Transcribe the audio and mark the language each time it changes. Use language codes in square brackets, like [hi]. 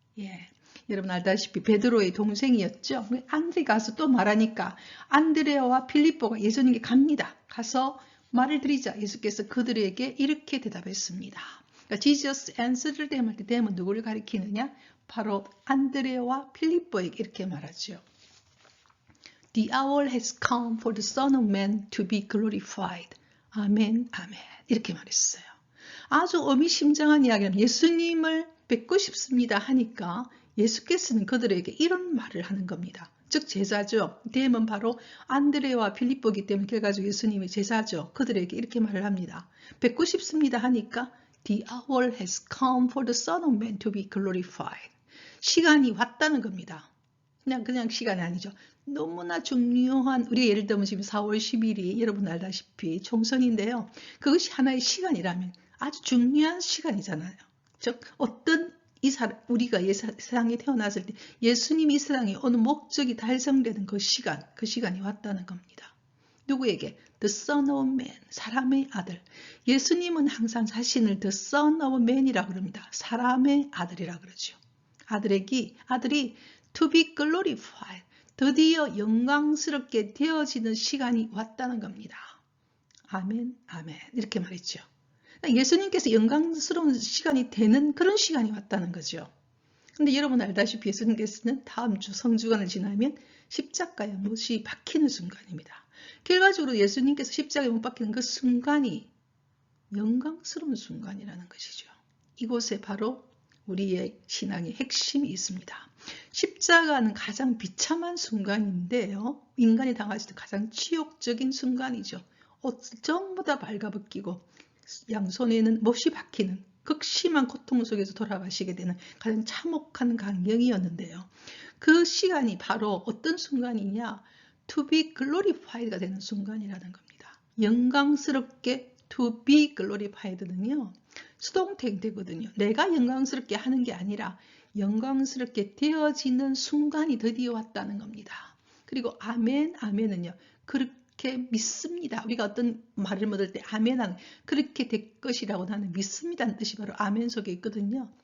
[ko] 예, 여러분 알다시피 베드로의 동생이었죠. 안드레아 가서 또 말하니까 안드레아와 필립보가 예수님께 갑니다. 가서 말을 드리자 예수께서 그들에게 이렇게 대답했습니다. 그러니까 [en] Jesus answered them [ko] 할 때 them은 누구를 가리키느냐? 바로 안드레아와 필립보에게 이렇게 말하죠. [en] The hour has come for the Son of Man to be glorified. [ko] 아멘, 아멘. 이렇게 말했어요. 아주 의미심장한 이야기는 예수님을 뵙고 싶습니다 하니까 예수께서는 그들에게 이런 말을 하는 겁니다. 즉 제자죠. 대면 바로 안드레와 필립보이기 때문에 결과적으로 예수님의 제자죠. 그들에게 이렇게 말을 합니다. 뵙고 싶습니다 하니까 [en] The hour has come for the Son of Man to be glorified. [ko] 시간이 왔다는 겁니다. 그냥 시간이 아니죠. 너무나 중요한, 우리 예를 들면 지금 4월 10일이 여러분 알다시피 총선인데요. 그것이 하나의 시간이라면 아주 중요한 시간이잖아요. 즉 어떤 우리가 세상에 태어났을 때 예수님이 이 세상에 어느 목적이 달성되는 그 시간이 왔다는 겁니다. 누구에게? The Son of Man, 사람의 아들. 예수님은 항상 자신을 The Son of Man이라고 그럽니다. 사람의 아들이라고 그러죠. 아들이 to be glorified, 드디어 영광스럽게 되어지는 시간이 왔다는 겁니다. 아멘, 아멘. 이렇게 말했죠. 예수님께서 영광스러운 시간이 되는 그런 시간이 왔다는 거죠. 근데 여러분 알다시피 예수님께서는 다음 주 성주간을 지나면 십자가에 못이 박히는 순간입니다. 결과적으로 예수님께서 십자가에 못 박히는 그 순간이 영광스러운 순간이라는 것이죠. 이곳에 바로 우리의 신앙의 핵심이 있습니다. 십자가는 가장 비참한 순간인데요. 인간이 당할 수 있는 가장 치욕적인 순간이죠. 옷을 전부 다 발가벗기고 양손에는 못이 박히는 극심한 고통 속에서 돌아가시게 되는 가장 참혹한 광경이었는데요. 그 시간이 바로 어떤 순간이냐? To be glorified가 되는 순간이라는 겁니다. 영광스럽게 to be glorified는요. 수동태되거든요. 내가 영광스럽게 하는 게 아니라 영광스럽게 되어지는 순간이 드디어 왔다는 겁니다. 그리고 아멘, 아멘은요. 그렇게 믿습니다. 우리가 어떤 말을 mod을 때 아멘은 그렇게 될 것이라고 나는 믿습니다는 뜻이 바로 아멘 속에 있거든요.